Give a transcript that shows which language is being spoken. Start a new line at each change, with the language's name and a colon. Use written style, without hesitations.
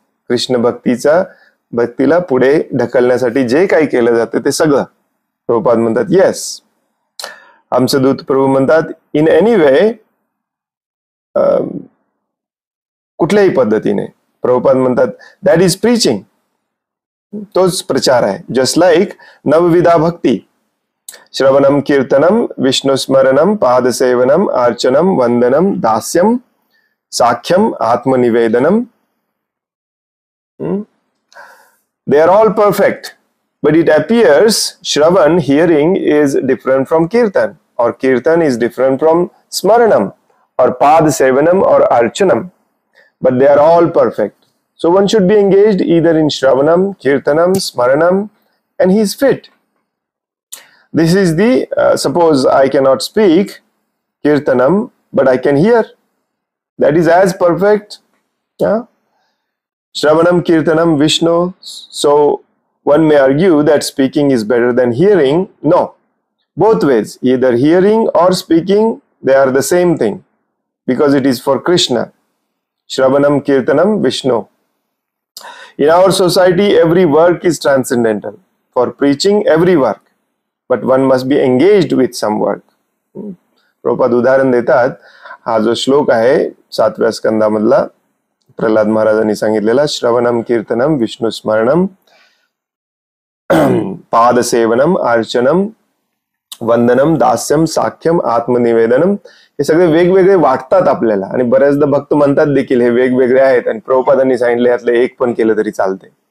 Marathi: कृष्ण भक्तीला पुढे ढकलण्यासाठी जे काही केलं जातं ते सगळं. प्रभुपाद म्हणतात येस. हंसदूत प्रभू म्हणतात
English: in any way,
Marathi: कुठल्याही पद्धतीने. प्रभुपाद म्हणतात
English: That is preaching.
Marathi: तोच प्रचार आहे.
English: just like
Sanskrit: नवविधा भक्ती, श्रवणम कीर्तनम विष्णुस्मरणम पादसेवनम अर्चनम वंदनम दास्यम साख्यम आत्मनिवेदनम.
English: They are all perfect, but it appears Shravan, hearing, is different from Kirtan, or Kirtan is different from Smaranam, or Pad Sevanam, or Archanam, but they are all perfect. So one should be engaged either in Shravanam, Kirtanam, Smaranam, and he is fit. This is the, suppose I cannot speak Kirtanam, but I can hear. That is as perfect. Yeah? Shravanam, Kirtanam, Vishnu. So one may argue that speaking is better than hearing. No, both ways, either hearing or speaking, they are the same thing because it is for Krishna. Shravanam, Kirtanam, Vishnu. In our society, every work is transcendental. For preaching, every work, but one must be engaged with some work.
Marathi: Prabhupada उदाहरण देतात. हा जो श्लोक आहे 7व्या स्कंदामधला, प्रल्हाद महाराजांनी सांगितलेला,
Sanskrit: श्रवणम कीर्तनम विष्णू स्मरणम पादसेवनम अर्चनम वंदनम दास्यम साख्यम आत्मनिवेदनम,
Marathi: हे सगळे वेगवेगळे वाटतात आपल्याला आणि बऱ्याचदा भक्त म्हणतात देखील हे वेगवेगळे आहेत आणि प्रभुपादांनी सांगितले यातलं एक पण केलं तरी चालते.